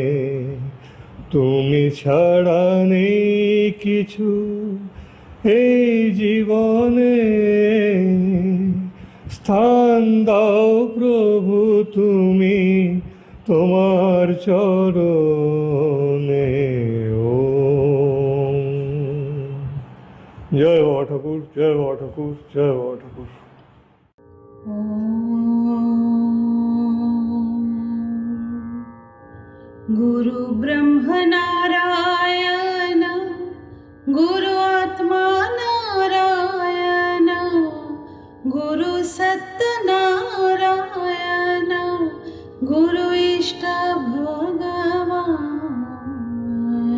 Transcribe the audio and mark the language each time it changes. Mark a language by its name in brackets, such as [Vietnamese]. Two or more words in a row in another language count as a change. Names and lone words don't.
[Bangla] তুমি ছাড়া নেই কিছু এই জীবনে, স্থান দাও প্রভু তুমি তোমার চরণে। ওম। জয় বাবা ঠাকুর, জয় বাবা ঠাকুর, জয় বাবা ঠাকুর। [Sanskrit] गुरु ब्रह्म नारायण गुरु आत्मा नारायण गुरु सत्य नारायण गुरु इष्ट भगवान।